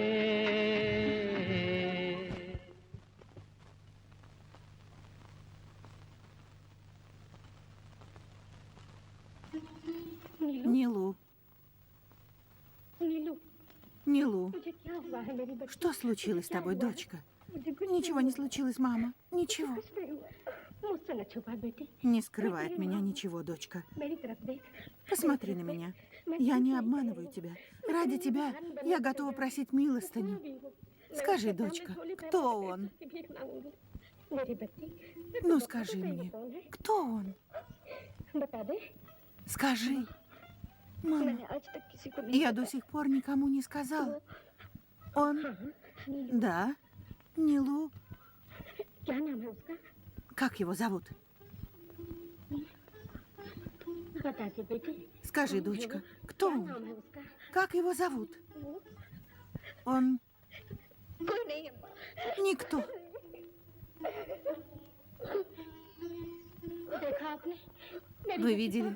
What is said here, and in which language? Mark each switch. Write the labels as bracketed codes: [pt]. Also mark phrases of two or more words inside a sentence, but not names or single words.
[ru] Нилу, नीलू Нилу, [hi] मुझे क्या हुआ है मेरी बच्ची? [ru] что случилось с тобой, дочка? Ничего не случилось, мама. Ничего. [hi] कुछ नहीं हुआ। मुझसे न छुपा बेटी, [ru] Не скрывай от меня ничего, дочка. [hi] मेरी तरफ देख। [ru] Посмотри на меня. Я не обманываю тебя. Ради тебя я готова просить милостыню. Скажи, дочка, кто он? [hi] मेरी बच्ची, [ru] Ну, скажи мне, кто он? [hi] बता दे। [ru] Скажи. Мама, [hi] मैंने आज तक किसी को नहीं [ru] я до сих пор никому не сказала. Он... नीलू, Да, Нилу. [hi] क्या नाम है उसका? [ru] Как его зовут? Скажи, дочка, кто он? Как его зовут? Он никто. Вы видели?